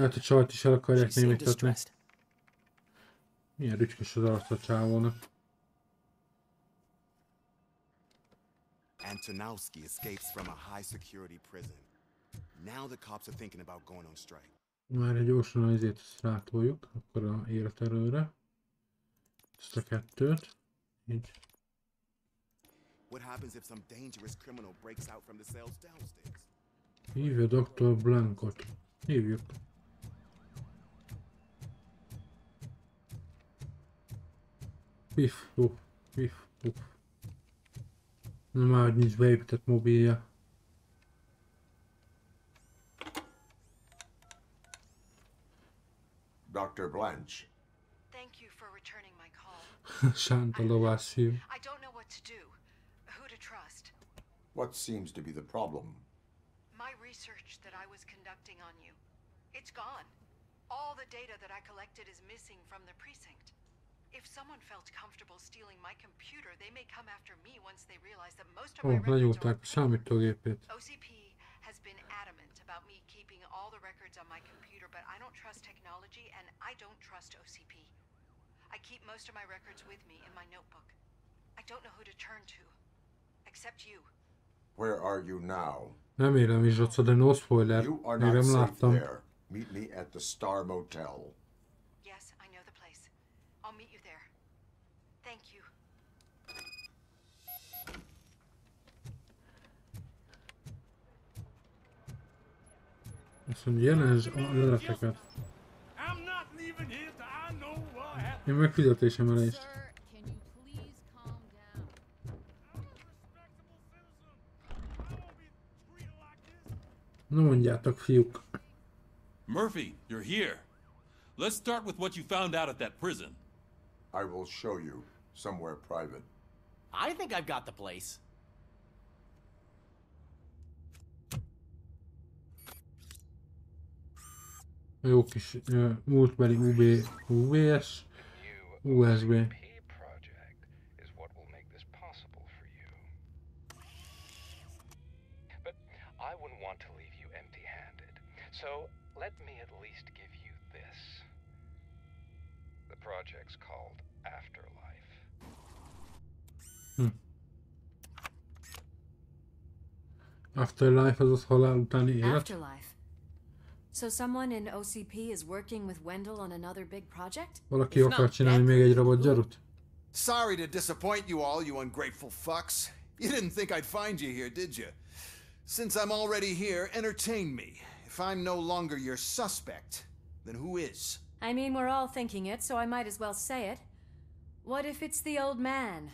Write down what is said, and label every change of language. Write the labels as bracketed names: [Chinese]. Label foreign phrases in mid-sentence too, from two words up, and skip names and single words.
[Hungarian] Hát a csajt is el akarják [English] She seemed [Hungarian] némítatni. [English] distressed. [Hungarian] Milyen rücskös az arc a csávónak. [English] Antonowski escapes from a high-security prison. Now the cops are thinking about going on strike. [Hungarian] Már egy gyorsan az izét rátoljuk, akkor a életerőre. Ezt a kettőt. Így. [English] What happens if some dangerous criminal breaks out from the cells downstairs? [Hungarian] Hívja Dr. Blankot. Hívjuk. Piff, puff, piff, puff. Na már nincs beépített mobilja. [English] Dr. Blanche. Thank you for returning my call. [Hungarian] Sánta lovás hív. [English] I don't know what to do. Who to trust. What seems to be the problem? My research that I was conducting on you. It's gone. All the data that I collected is missing from the precinct. If someone felt comfortable stealing my computer, they may come after me once they realize that most of my records are... [Hungarian] számítógépét. [English] OCP has been adamant about me keeping all the records on my computer, but I don't trust technology and I don't trust OCP. I keep most of my records with me in my notebook. I don't know who to turn to, except you. Where are you now? [Hungarian] Remélem is ott, de [English] no spoiler. You are [Hungarian] Még [English] not [Hungarian] nem [English] safe [Hungarian] láttam. [English] there. Meet me at the Star Motel. Yes, I know the place. I'll meet you there. Thank you. [Hungarian] Azt mondja, jelensd a leleteket. Én meg fizetésemelést. Na mondjátok, fiúk. [English] Murphy, you're here. Let's start with what you found out at that prison. I will show you somewhere private. I think I've got the place. [Hungarian] Jó kis múltbeli UVS, USB. [English] I wouldn't want to leave you empty-handed. So let me at least give you this. The project's called Afterlife. Afterlife, [Hungarian] azaz halál utáni élet. [English] Afterlife. So someone in OCP is working with Wendell on another big project? [Hungarian] Valaki akar csinálni még egy robotgyarut? [English] Sorry to disappoint you all, you ungrateful fucks. You didn't think I'd find you here, did you? Since I'm already here, entertain me. If I'm no longer your suspect, then who is? I mean, we're all thinking it, so I might as well say it. What if it's the old man?